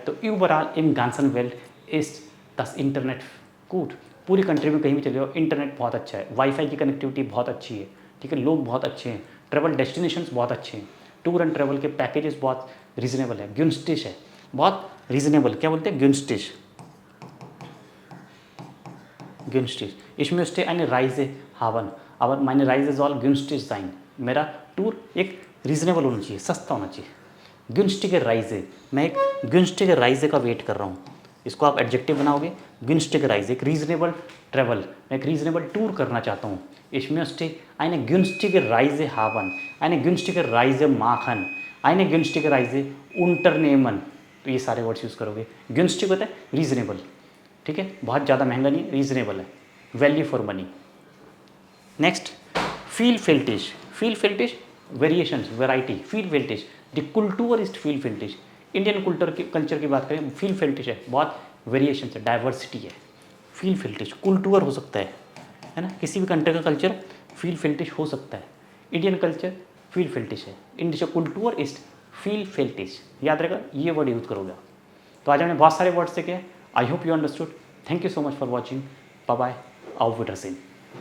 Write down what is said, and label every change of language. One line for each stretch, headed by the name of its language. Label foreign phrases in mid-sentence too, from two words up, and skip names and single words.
Hindi: तो ओवरऑल
German: in ganzen Welt ist das Internet gut,
Hindi: पूरी कंट्री में कहीं भी चले जाओ इंटरनेट बहुत अच्छा है, वाईफाई की कनेक्टिविटी बहुत अच्छी है, ठीक है, लोग बहुत अच्छे हैं,
English: travel destinations
Hindi: बहुत अच्छे हैं,
English: tour and travel
Hindi: के पैकेजेस बहुत रीजनेबल है, गुंस्टिश है, बहुत रीजनेबल, क्या बोलते हैं गुंस्टिश,
German: günstig, ich möchte eine Reise haben, aber meine Reise soll günstig sein,
Hindi: मेरा टूर एक रीजनेबल होना चाहिए, सस्ता होना चाहिए,
German: günstige Reise,
Hindi: मैं एक
German: günstige Reise
Hindi: का वेट कर रहा हूँ, इसको आप एडजेक्टिव बनाओगे,
German: günstige Reise,
Hindi: एक रीजनेबल ट्रैवल, मैं एक रीजनेबल टूर करना चाहता हूँ,
German: ich möchte eine günstige Reise haben, eine günstige Reise machen, eine günstige Reise unternehmen,
Hindi: तो ये सारे वर्ड्स यूज़ करोगे। günstig होता है रीजनेबल, ठीक है, बहुत ज़्यादा महंगा नहीं, रीजनेबल है,
English: value for money.
Hindi: नेक्स्ट फील फिल्टिश वेरिएशंस, वैरायटी, फील फिल्टिश,
German: die Kultur ist vielfältig,
English: Indian culture
Hindi: की बात करें, फील फिल्टिश है, बहुत वेरिएशंस है, डाइवर्सिटी है, फील फिल्टिश, कुल्टूर हो सकता है ना, किसी भी कंट्री का कल्चर फील फिल्टिश हो सकता है,
English: Indian culture
Hindi: फील फिल्टिश है,
German: Indian Kultur ist vielfältig,
Hindi: याद रहेगा ये वर्ड यूज करोगे। तो आज हमने बहुत सारे वर्ड सीखे,
English: I hope you understood, thank you so much for watching, bye bye,
German: auf Wiedersehen।